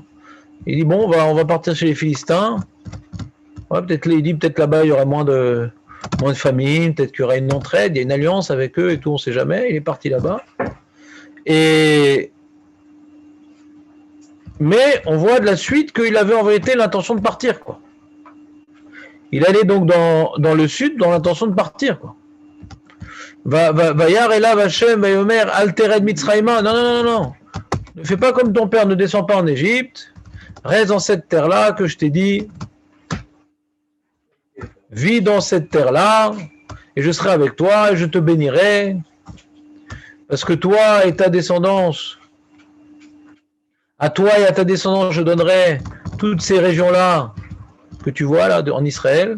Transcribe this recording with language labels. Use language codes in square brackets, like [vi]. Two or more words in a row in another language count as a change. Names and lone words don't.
[fr] Il dit bon, on va partir chez les Philistins. Ouais, il dit peut-être là-bas il y aura moins de famine, peut-être qu'il y aura une entraide, il y a une alliance avec eux et tout, on ne sait jamais. Il est parti là-bas. Mais on voit de la suite qu'il avait en vérité l'intention de partir, quoi. Il allait donc dans le sud dans l'intention de partir, quoi. [he] וירא אליו השם ויאמר אל תרד מצרימה. [fr] Non. Ne fais pas comme ton père, ne descends pas en Égypte. Reste dans cette terre-là que je t'ai dit. Vis dans cette terre-là et je serai avec toi et je te bénirai. Parce que toi et ta descendance, À toi et à ta descendance, je donnerai toutes ces régions-là que tu vois là en Israël.